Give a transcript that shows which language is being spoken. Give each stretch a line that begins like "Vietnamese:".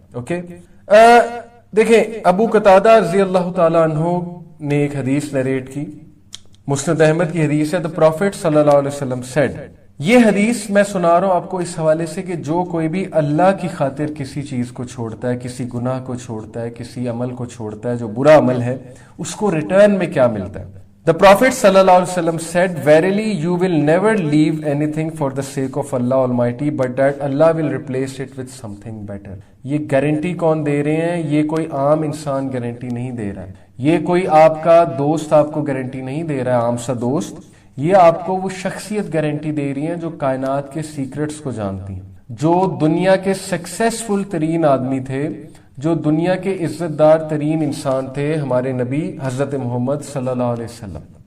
Urdu: Okay, دیکھیں ابو قتادہ رضی اللہ تعالیٰ عنہ نے ایک حدیث نریٹ کی, مسند احمد کی حدیث ہے.
English: The Prophet
Urdu: صلی اللہ علیہ وسلم said, یہ حدیث میں سنا رہا ہوں آپ کو اس حوالے سے کہ جو کوئی بھی اللہ کی خاطر کسی چیز کو چھوڑتا ہے, کسی گناہ کو چھوڑتا ہے, کسی عمل کو چھوڑتا ہے جو برا عمل ہے, اس کو ریٹرن میں کیا ملتا ہے.
English: The Prophet صلی اللہ علیہ وسلم said, verily you will never leave anything for the sake of Allah Almighty, but that Allah will replace it with something better.
Urdu: یہ گارنٹی کون دے رہے ہیں؟ یہ کوئی عام انسان گارنٹی نہیں دے رہا ہے, یہ کوئی آپ کا دوست آپ کو گارنٹی نہیں دے رہا ہے, عام سا دوست. یہ آپ کو وہ شخصیت گارنٹی دے رہی ہیں جو کائنات کے سیکرٹس کو جانتی ہیں, جو دنیا کے سکسیسفل ترین آدمی تھے, جو دنیا کے عزت دار ترین انسان تھے, ہمارے نبی حضرت محمد صلی اللہ علیہ وسلم.